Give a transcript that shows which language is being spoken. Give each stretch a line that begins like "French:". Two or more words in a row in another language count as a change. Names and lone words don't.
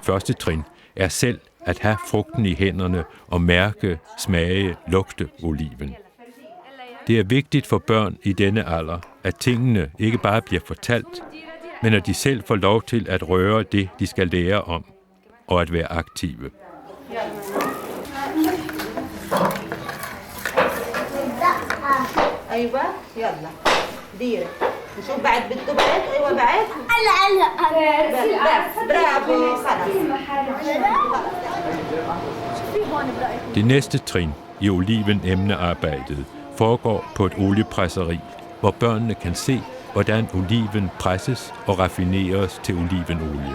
Danish: første trin er selv at have frugten i hænderne og mærke, smage, lugte oliven. Det er vigtigt for børn i denne alder, at tingene ikke bare bliver fortalt, men at de selv får lov til at røre det, de skal lære om, og at være aktive.
Arabic: ايوه يلا ديري نشوف بعد بده بعد ايوه بعد بس برافو
Danish: Det næste trin i oliven-emnearbejdet foregår på et oliepresseri, hvor børnene kan se, hvordan oliven presses og raffineres til olivenolie.